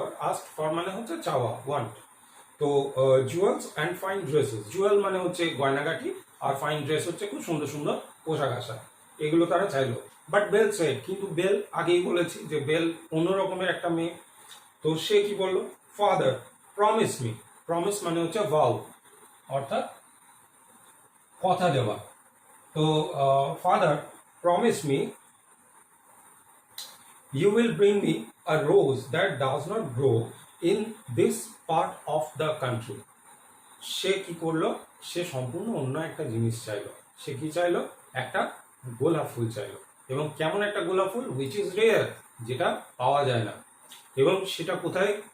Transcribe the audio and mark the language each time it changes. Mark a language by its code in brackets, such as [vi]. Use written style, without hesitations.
[en] asked for [bn] মানে হচ্ছে চাওয়া, want। তো [en] jewels and fine dresses, [bn] Jewel মানে হচ্ছে গয়নাগাটি, আর ফাইন ড্রেস হচ্ছে খুব সুন্দর সুন্দর পোশাক আশাক, এগুলো তারা চাইলো। [en] but Belle said, [bn] কিন্তু বেল আগেই বলেছি যে বেল অন্য রকমের একটা মেয়ে। তো সে কি বললো? [en] father promise me, [bn] প্রমিস মানে হচ্ছে ভাও, অর্থাৎ কথা দেওয়া। [en] তো father promise me you will bring me a rose that does not grow in this part of the country. [bn] সে কি করলো? সে সম্পূর্ণ অন্য একটা জিনিস চাইলো। সে কি চাইলো? একটা গোলাপ ফুল চাইলো, এবং কেমন একটা গোলাপ ফুল? [en] which is rare, [bn] যেটা পাওয়া যায় না। এবং সেটা কোথায়?